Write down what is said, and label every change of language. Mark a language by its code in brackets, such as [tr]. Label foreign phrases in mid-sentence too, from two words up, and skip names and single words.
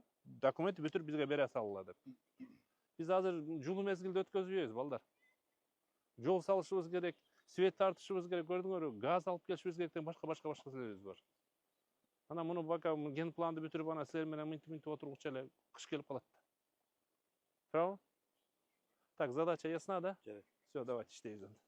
[ky] Документти бүтүрүп бизге бере салгыла деп. Биз азыр жылуу мезгилди өткөзбөйбүз, балдар. Жол салышыбыз керек, свет тартышыбыз керек, көрдүңөрбү? Газ алып келишибиз керек деген башка нерселерибиз бар. Ана муну бака ген планды бүтүрүп, ана силер менен мынтип отургуча эле кыш келип калат. [ru] Правильно? Так, задача ясна, да? [ky] Жарайт. [ru] Все, давайте иштейбиз.